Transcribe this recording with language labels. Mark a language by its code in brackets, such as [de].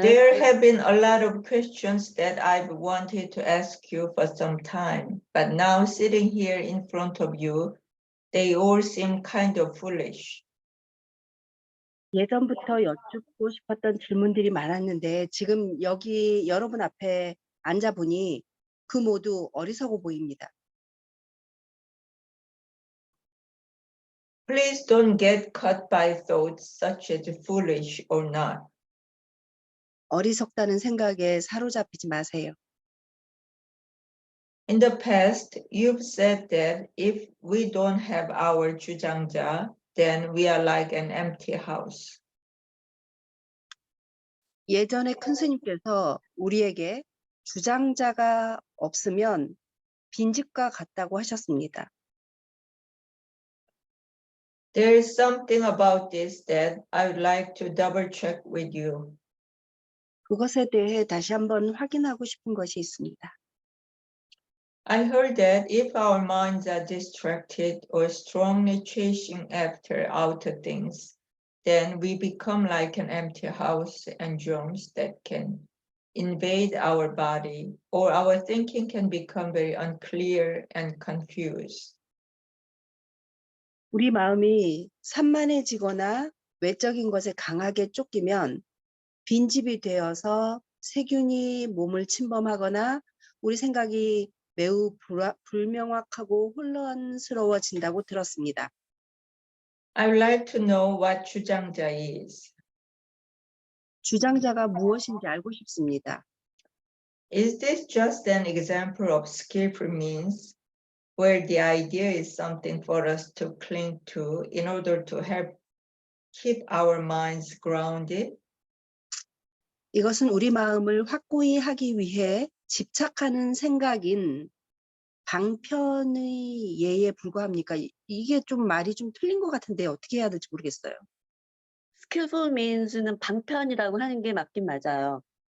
[en] There have been a lot of questions that I've wanted to ask you for some time, but now sitting here in front of you, they all seem kind of foolish. [ko] 예전부터 여쭙고 싶었던 질문들이 많았는데 지금 여기 여러분 앞에 앉아보니 그 모두 어리석어 보입니다. [en] Please don't get caught by thoughts such as foolish or not. [ko] 어리석다는 생각에 사로잡히지 마세요. [en] In the past, you've said that if we don't have our 주장자, then we are like an empty house. [ko] 예전에 큰 스님께서 우리에게 주장자가 없으면 빈집과 같다고 하셨습니다. [en] There is something about this that I would like to double check with you. [ko] 그것에 대해 다시 한번 확인하고 싶은 것이 있습니다. [en] I heard that if our minds are distracted or strongly chasing after outer things, then we become like an empty house and germs that can invade our body, or our thinking can become very unclear and confused. [ko] 우리 마음이 산만해지거나 외적인 것에 강하게 쫓기면 빈집이 되어서 세균이 몸을 침범하거나 우리 생각이 매우 불명확하고 혼란스러워진다고 들었습니다. [en] I would like to know what 주장자 is. [ko] 주장자가 무엇인지 알고 싶습니다. [en] Is this just an example of skillful means where the idea is something for us to cling to in order to help keep our minds grounded? [ko] 이것은 우리 마음을 확고히 하기 위해 집착하는 생각인 방편의 예에 불과합니까? 이게 좀 말이 좀 틀린 것 같은데 어떻게 해야 될지 모르겠어요. skillful means는 방편이라고 하는 게 맞긴 맞아요.